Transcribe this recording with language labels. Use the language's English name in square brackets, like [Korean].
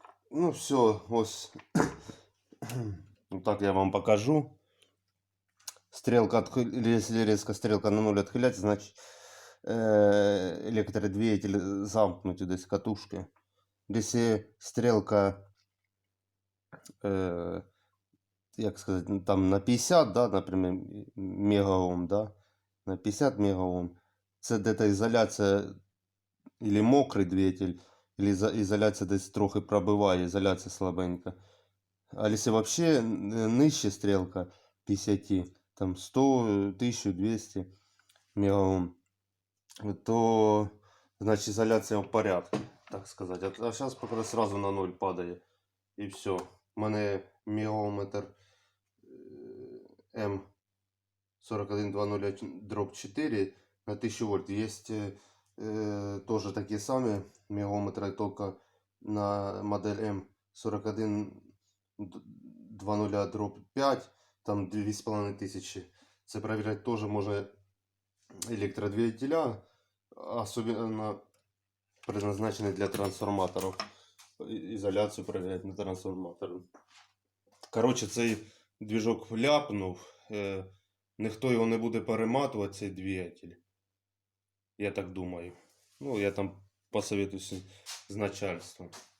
[Russian] Ну все, ось. Вот так я вам покажу. Стрелка, если резко стрелка на 0 отхилять, значит электродвигатель замкнуть десь катушки. Если стрелка, як сказать, там на 50, да, например, мегаом, да, на 50 мегаом, це где-то ізоляція, или мокрий двигатель, или ізоляція десь трохи пробиває, ізоляція слабенька. А если вообще нижче стрелка 50, там 100, 1200 мегаом, то значит изоляция в порядке, так сказать. А сейчас пока сразу на 0 падает. И все. [Ukrainian] У мене [Russian] мегаметр М4120/4 на 1000 вольт. Есть тоже такие самые мегаметры, только на модель М4120/5, там 2500. Це проверять тоже можно электродвигателя, особенно предназначенные для трансформаторов. Изоляцию проверять на трансформатор. [Ukrainian] Коротше, цей движок ляпнув. Ніхто його не буде перематувати, цей двигатель. Я так думаю. Ну, я там посоветуюсь з начальством.